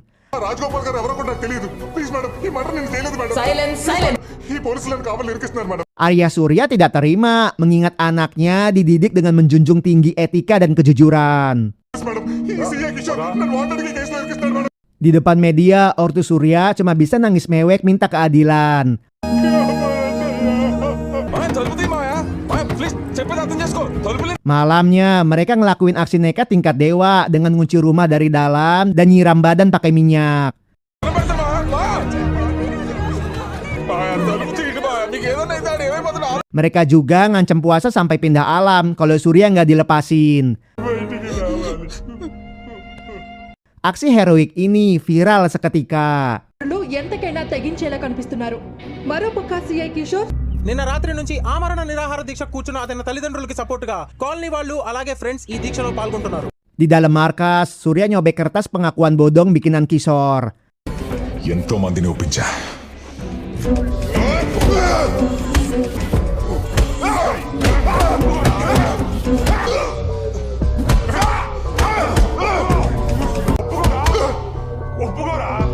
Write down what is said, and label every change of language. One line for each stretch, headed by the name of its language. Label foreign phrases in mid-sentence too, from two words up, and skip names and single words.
Telugu: రాజగోపాల్ గారు ఎవరో కూడా నాకు తెలియదు.
English: please madam,
Telugu: ఈ మర్డర్ నేను చేయలేదు మేడం.
English: సైలెన్స్.
Telugu: ఈ పోలీసులను కావాలి ఇరికిస్తున్నారు మేడం.
Indonesian: Arya Surya tidak terima, mengingat anaknya dididik dengan menjunjung tinggi etika dan kejujuran.
Telugu: మేడం, ఈ సీఐ కిషోర్ నన్ను వాంటెడ్గా కేసులో ఇరికిస్తున్నారు మేడం.
Indonesian: Di depan media, ortu Surya cuma bisa nangis mewek minta keadilan. Malamnya, mereka ngelakuin aksi nekat tingkat dewa dengan ngunci rumah dari dalam dan nyiram badan pakai minyak. Mereka juga ngancam puasa sampai pindah alam kalau Surya nggak dilepasin. Aksi heroik ini viral seketika.
Telugu: ఎంతకైనా తెగించేలా కనిపిస్తున్నారు. మరోపక్క సిఐ కిషోర్ నిన్న రాత్రి నుంచి ఆమరణ నిరాహార దీక్ష కూర్చున్న అతని తల్లిదండ్రులకి సపోర్టుగా కాలనీ వాళ్ళు అలాగే ఫ్రెండ్స్ ఈ దీక్షలో పాల్గొంటున్నారు.
Indonesian: Di dalam markas, Surya nyobek kertas pengakuan bodong bikinan Kishore.
Telugu: ఎంతో మందిని ఒప్పించా. ఒప్పుకోరా